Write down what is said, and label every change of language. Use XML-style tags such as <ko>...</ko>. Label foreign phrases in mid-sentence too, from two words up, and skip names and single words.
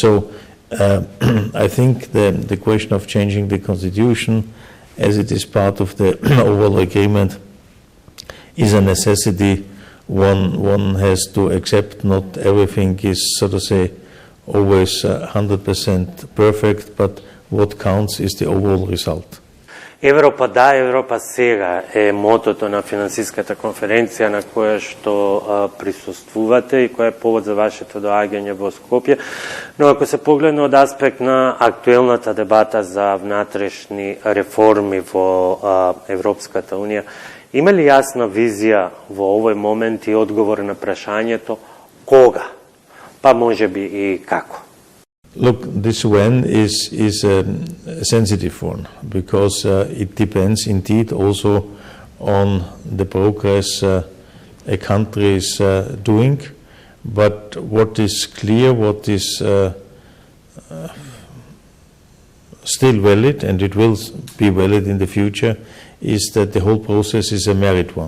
<en>So I think the question of changing the constitution, as it is part of the overall agreement, is a necessity. One has to accept not everything is, so to say, always 100% perfect, but what counts is the overall result.</en> <mk>Европа да, Европа сега е мотото на финансиската конференција на која што присуствувате и која е повод за вашето доаѓање во Скопје. Но ако се погледне од аспект на актуелната дебата за внатрешни реформи во Европската Унија, има ли јасна визија во овој момент и одговор на прашањето кога? Па можеби и како?</mk> <en>Look, this when is a sensitive one, because it depends indeed also on the progress a country is doing. But what is clear, what is still valid, and it will be valid in the future, is that the whole process is a merit one.</en>